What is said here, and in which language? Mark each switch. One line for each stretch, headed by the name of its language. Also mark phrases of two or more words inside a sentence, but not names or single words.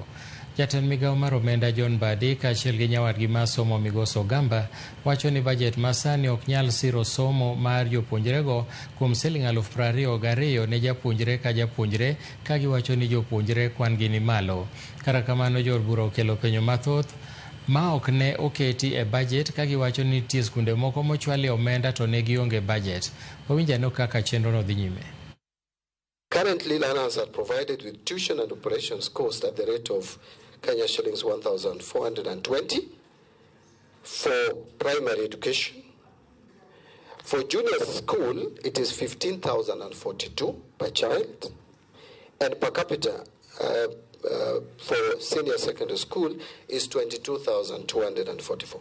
Luo (Kenya and Tanzania): Jatend migao mar omenda John Badi kaachiel gi nyawadgi mar somo Migoso Gamba wacho ni bajet masani ok nyal siro somo mar jopuonjrego kuom siling 22,000 ne japuonjre ka japuonjre, ka giwacho ni jopuonjre kwan gi ni malo. Kata kamano, jood bura okelo penjo mathoth ma ok ne oketi e bajet, ka giwacho ni nitie skunde moko mochwalie omenda to ne gionge bajet. Wawinjano kaka chenrono dhi nyime.
English: Currently, learners are provided with tuition and operations cost at the rate of Kenya shillings 1,420 for primary education. For junior school, it is 15,042 per child, and per capita for senior secondary school is 22,244.